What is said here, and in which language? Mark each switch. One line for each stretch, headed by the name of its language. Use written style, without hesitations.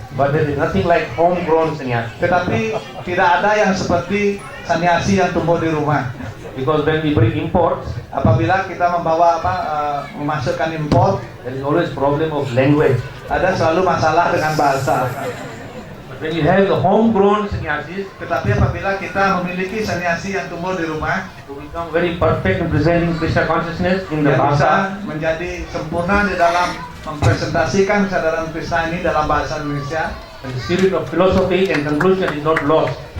English: But there is nothing like homegrown sannyasi.
Indonesian: tetapi tidak ada yang seperti sannyasi yang tumbuh di rumah.
English: Because when we bring imports,
Indonesian: Apabila kita membawa memasukkan import,
English: there is always problem of language.
Indonesian: ada selalu masalah dengan bahasa.
English: when you have the homegrown sannyasis
Indonesian: Tetapi apabila kita memiliki sannyasi yang tumbuh di rumah,
English: who become very perfect in presenting Krishna consciousness in the
Indonesian: yang bahasa, bisa menjadi sempurna di dalam mempresentasikan kesadaran Krishna ini dalam bahasa Indonesia,
English: and the spirit of philosophy and conclusion is not lost.